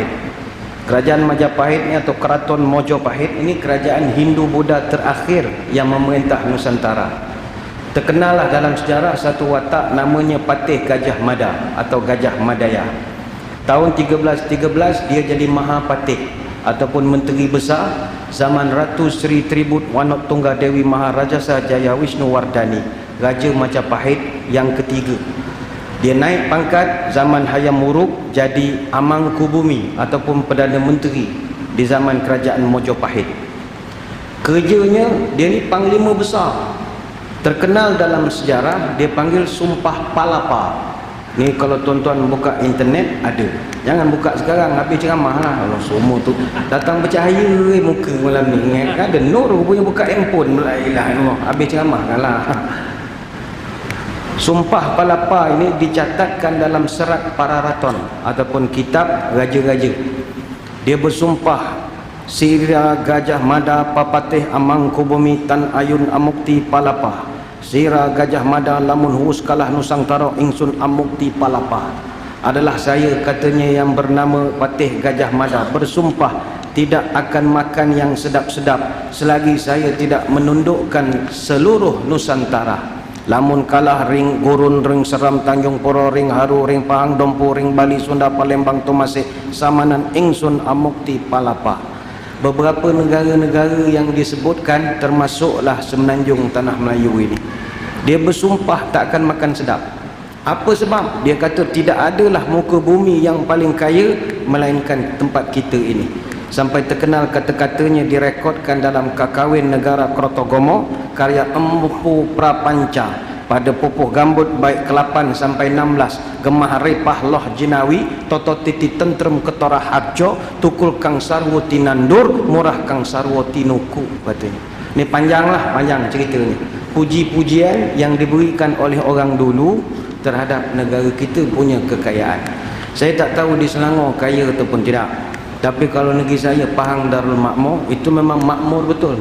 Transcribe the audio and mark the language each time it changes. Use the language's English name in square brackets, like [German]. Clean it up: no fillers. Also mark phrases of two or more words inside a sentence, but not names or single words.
[Malay] Kerajaan Majapahit ni atau Keraton Mojopahit ini kerajaan Hindu-Buddha terakhir yang memerintah Nusantara. Terkenallah dalam sejarah satu watak namanya Patih Gajah Mada atau Gajah Madaya. Tahun 1313 dia jadi Mahapatih ataupun Menteri Besar zaman Ratu Sri Tribut Wanot Tunggadewi Maharajasa Jaya Wisnuwardani, Raja Majapahit yang ketiga. Dia naik pangkat zaman Hayam Wuruk jadi Amangkubumi ataupun Perdana Menteri di zaman kerajaan Mojopahit. Kerjanya dia ni panglima besar. Terkenal dalam sejarah dia panggil Sumpah Palapa. Ni kalau tuan-tuan buka internet ada. Jangan buka sekarang habis ceramah lah. Kalau semua tu datang bercahaya muka malam ni. Ada nur punya buka handphone mulailah habis ceramah lah. Sumpah Palapa ini dicatatkan dalam serat Pararaton ataupun kitab raja-raja. Dia bersumpah, [Kawi] Sira Gajah Mada Papatih Amangkubumi Tan Ayun Amukti Palapa. Sira Gajah Mada lamun hus kalah Nusantara ingsun Amukti Palapa. [Malay] Adalah saya katanya yang bernama Patih Gajah Mada bersumpah tidak akan makan yang sedap-sedap selagi saya tidak menundukkan seluruh Nusantara. [Kawi] Lamun kalah ring Gurun, ring Seram, Tanjung Poro, ring Haru, ring Pahang, Dompu, ring Bali, Sunda, Palembang, Tomasek, samanan ingsun Amukti Palapa. [Malay] Beberapa negara-negara yang disebutkan termasuklah Semenanjung Tanah Melayu ini. Dia bersumpah tak akan makan sedap. Apa sebab? Dia kata tidak adalah muka bumi yang paling kaya melainkan tempat kita ini. Sampai terkenal kata-katanya direkodkan dalam Kakawin Negara Krotogomo karya Empu Prapanca pada pupuh gambut baik ke-8 sampai 16 [Javanese] gemah repah loh jinawi toto titi tentrem ketora harjo tukul kang sarwo tinandur murah kang sarwo tinuku [Malay] katanya. Ini panjang ceritanya. Puji-pujian yang diberikan oleh orang dulu terhadap negara kita punya kekayaan. Saya tak tahu di Selangor kaya ataupun tidak. Tapi kalau negeri saya Pahang Darul Makmur itu memang makmur betul.